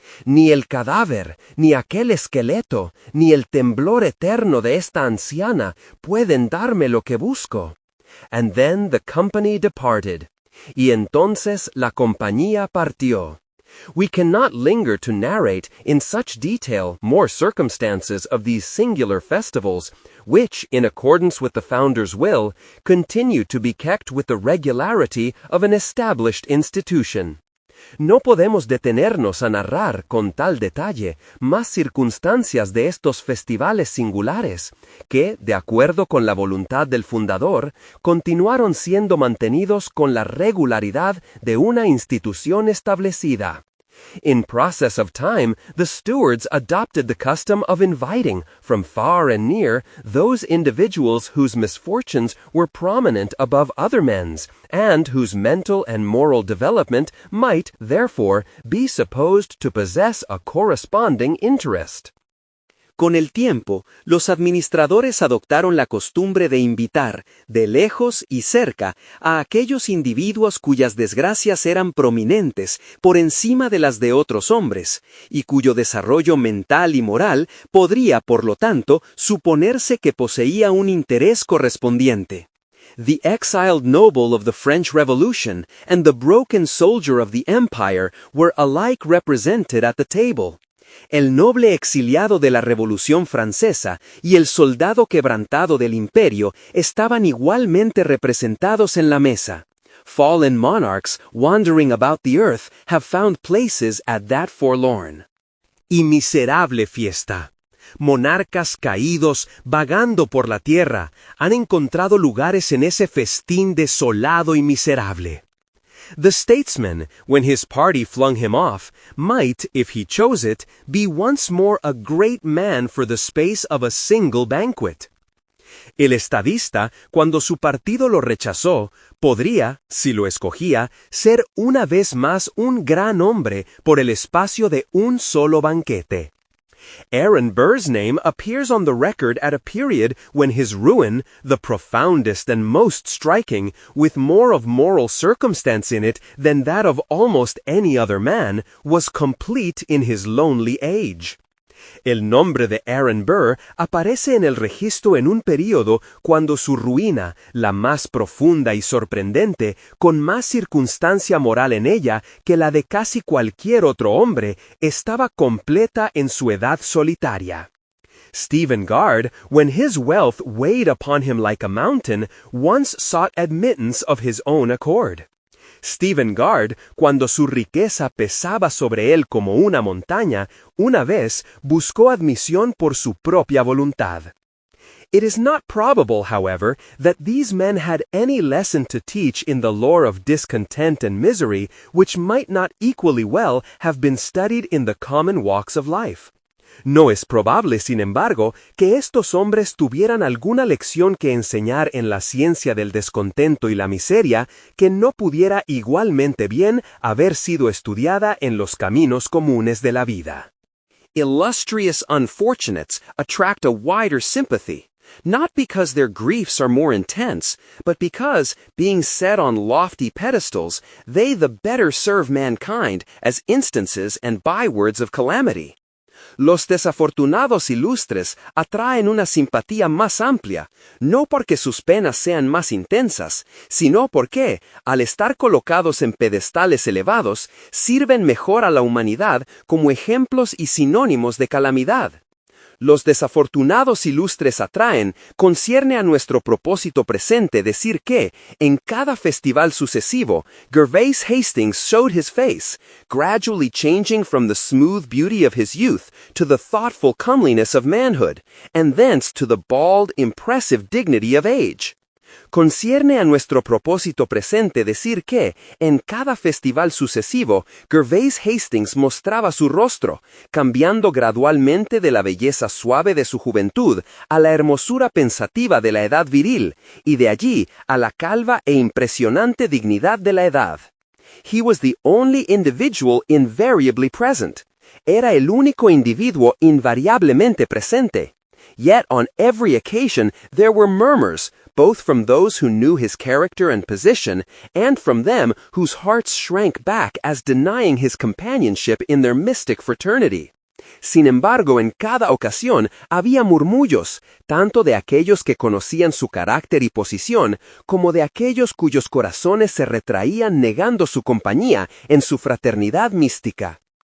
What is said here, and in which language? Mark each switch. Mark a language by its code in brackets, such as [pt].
[es] Ni el cadáver, ni aquel esqueleto, ni el temblor eterno de esta anciana pueden darme lo que busco." [en] And then the company departed. [es] Y entonces la compañía partió. [en] We cannot linger to narrate in such detail more circumstances of these singular festivals, which, in accordance with the founder's will, continue to be kept with the regularity of an established institution. [es] No podemos detenernos a narrar con tal detalle más circunstancias de estos festivales singulares, que, de acuerdo con la voluntad del fundador, continuaron siendo mantenidos con la regularidad de una institución establecida. [en] In process of time, the stewards adopted the custom of inviting, from far and near, those individuals whose misfortunes were prominent above other men's, and whose mental and moral development might, therefore, be supposed to possess a corresponding interest. [es] Con el tiempo, los administradores adoptaron la costumbre de invitar, de lejos y cerca, a aquellos individuos cuyas desgracias eran prominentes por encima de las de otros hombres, y cuyo desarrollo mental y moral podría, por lo tanto, suponerse que poseía un interés correspondiente. [en] The exiled noble of the French Revolution and the broken soldier of the Empire were alike represented at the table. [es] El noble exiliado de la Revolución Francesa y el soldado quebrantado del Imperio estaban igualmente representados en la mesa. [en] Fallen monarchs wandering about the earth have found places at that forlorn [es] y [en] miserable fiesta. [es] Monarcas caídos, vagando por la tierra, han encontrado lugares en ese festín desolado y miserable. [en] The statesman, when his party flung him off, might, if he chose it, be once more a great man for the space of a single banquet. [es] El estadista, cuando su partido lo rechazó, podría, si lo escogía, ser una vez más un gran hombre por el espacio de un solo banquete. [en] Aaron Burr's name appears on the record at a period when his ruin, the profoundest and most striking, with more of moral circumstance in it than that of almost any other man, was complete in his lonely age. [es] El nombre de Aaron Burr aparece en el registro en un período cuando su ruina, la más profunda y sorprendente, con más circunstancia moral en ella que la de casi cualquier otro hombre, estaba completa en su edad solitaria. [en] Stephen Guard, when his wealth weighed upon him like a mountain, once sought admittance of his own accord. [es] Stephen Guard, cuando su riqueza pesaba sobre él como una montaña, una vez buscó admisión por su propia voluntad. [en] It is not probable, however, that these men had any lesson to teach in the lore of discontent and misery which might not equally well have been studied in the common walks of life. [es] No es probable, sin embargo, que estos hombres tuvieran alguna lección que enseñar en la ciencia del descontento y la miseria que no pudiera igualmente bien haber sido estudiada en los caminos comunes de la vida. [en] Illustrious unfortunates attract a wider sympathy, not because their griefs are more intense, but because, being set on lofty pedestals, they the better serve mankind as instances and bywords of calamity. [es] Los desafortunados ilustres atraen una simpatía más amplia, no porque sus penas sean más intensas, sino porque, al estar colocados en pedestales elevados, sirven mejor a la humanidad como ejemplos y sinónimos de calamidad. Los desafortunados ilustres atraen, concierne a nuestro propósito presente decir que, en cada festival sucesivo, [en] Gervais Hastings showed his face, gradually changing from the smooth beauty of his youth to the thoughtful comeliness of manhood, and thence to the bald, impressive dignity of age. [es] Concierne a nuestro propósito presente decir que, en cada festival sucesivo, Gervais Hastings mostraba su rostro, cambiando gradualmente de la belleza suave de su juventud a la hermosura pensativa de la edad viril, y de allí a la calva e impresionante dignidad de la edad. [en] He was the only individual invariably present. [es] Era el único individuo invariablemente presente. [en] Yet on every occasion there were murmurs, both from those who knew his character and position, and from them whose hearts shrank back as denying his companionship in their mystic fraternity. [es] Sin embargo, en cada ocasión había murmullos, tanto de aquellos que conocían su carácter y posición, como de aquellos cuyos corazones se retraían negando su compañía en su fraternidad mística.